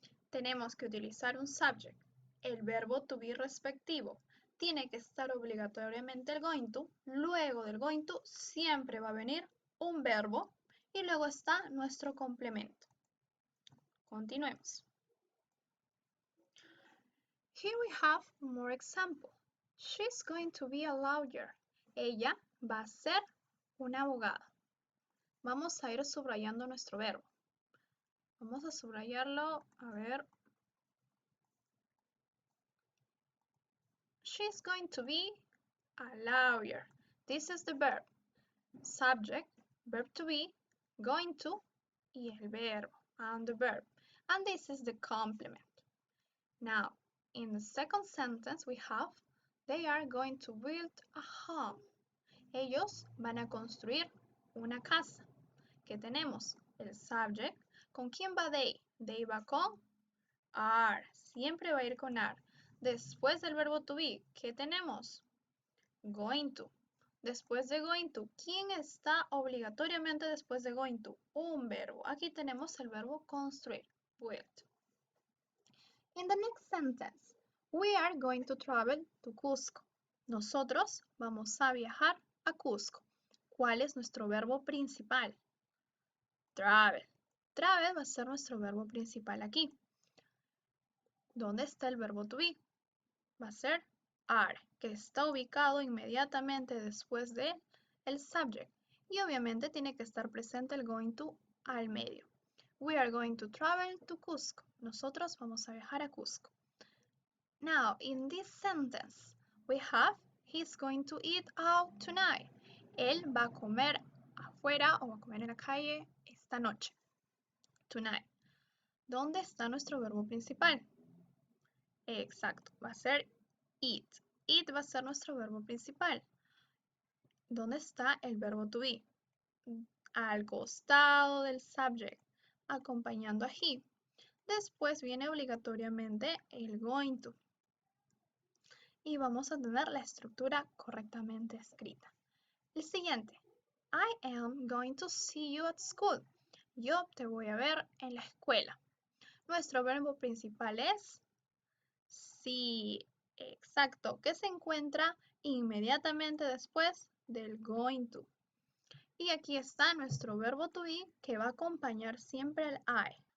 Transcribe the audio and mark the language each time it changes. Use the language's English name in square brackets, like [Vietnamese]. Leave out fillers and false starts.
[Spanish] Tenemos que utilizar un subject, el verbo to be respectivo. Tiene que estar obligatoriamente el going to. Luego del going to siempre va a venir un verbo y luego está nuestro complemento. Continuemos. [English] Here we have more example. She's going to be a lawyer. [Spanish] Ella va a ser una abogada. Vamos a ir subrayando nuestro verbo. Vamos a subrayarlo, a ver. [English] She's going to be a lawyer. This is the verb. Subject, verb to be, going to, [Spanish] y el verbo, [English] and the verb. And this is the complement. Now, in the second sentence we have, they are going to build a home. [Spanish] Ellos van a construir una casa. ¿Qué tenemos? El subject. ¿Con quién va they? They va con are. Siempre va a ir con are. Después del verbo to be, ¿qué tenemos? Going to. Después de going to, ¿quién está obligatoriamente después de going to? Un verbo. Aquí tenemos el verbo construir, build. [English] In the next sentence, we are going to travel to Cusco. [Spanish] Nosotros vamos a viajar a Cusco. ¿Cuál es nuestro verbo principal? Travel. Travel va a ser nuestro verbo principal aquí. ¿Dónde está el verbo to be? Va a ser are, que está ubicado inmediatamente después de el subject. Y obviamente tiene que estar presente el going to al medio. [English] We are going to travel to Cusco. [Spanish] Nosotros vamos a viajar a Cusco. [English] Now, in this sentence, we have he's going to eat out tonight. [Spanish] Él va a comer afuera o va a comer en la calle esta noche. Tonight. ¿Dónde está nuestro verbo principal? Exacto, va a ser eat. Eat va a ser nuestro verbo principal. ¿Dónde está el verbo to be? Al costado del subject, acompañando a he. Después viene obligatoriamente el going to. Y vamos a tener la estructura correctamente escrita. El siguiente. [English] I am going to see you at school. [Spanish] Yo te voy a ver en la escuela. Nuestro verbo principal es see. Exacto, que se encuentra inmediatamente después del going to. Y aquí está nuestro verbo to be que va a acompañar siempre al I.